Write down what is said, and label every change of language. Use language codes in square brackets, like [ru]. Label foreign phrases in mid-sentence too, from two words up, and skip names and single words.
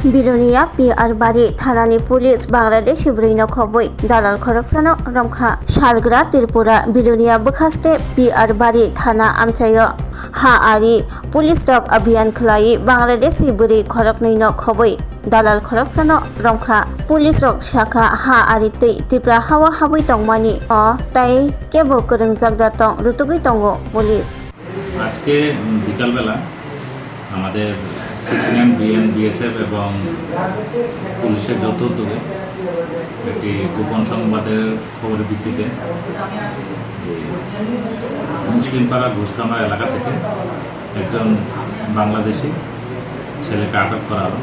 [trp] Birunia PR Bari Thanani Police Bangladeshi Bwrwi Khobwi Dalal Khoroksa Romkha Shalgra Tripura Birunia Bukhaste PR Bari Thana Amchayo Ha Ari Police Rok Abhiyan Khlai Bangladeshi Bwrwi Khoroknai Khobwi Dalal Khoroksa Romkha Police Rok Shakha Ha Ari Tei Tipra Hawa Habwi Tongmani O Tai Kebo Kwrwngjak Tong Rutugui Tongo Police [bn] আজকে বিকালবেলা আমাদের 69 বিএন বিএসএফ এবং পুলিশের যৌথ উদ্যোগে একটি গোপন সংবাদের খবরের ভিত্তিতে মুসলিমপাড়া ঘোষকামরা এলাকা থেকে একজন বাংলাদেশি ছেলেকে আটক করা হলো।